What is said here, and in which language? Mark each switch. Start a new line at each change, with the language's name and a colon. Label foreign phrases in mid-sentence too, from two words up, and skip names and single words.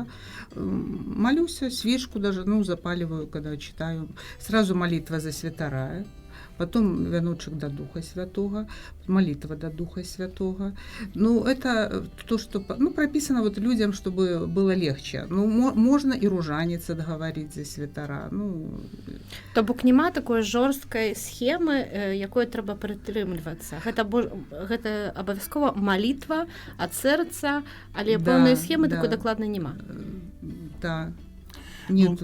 Russian: Молюсь, свечку даже, запаливаю, когда читаю. Сразу молитва за святая. Потом веночек до Духа Святого, молитва до Духа Святого. Это то, что прописано вот людям, чтобы было легче. Можно и ружанец отговорить за святара.
Belarusian: То бок няма такой жорсткай схемы, якой трэба прытрымлівацца. Гэта абавязкова малітва ад сэрца, але поўнай схемы такой дакладна няма.
Russian: Да. Нет,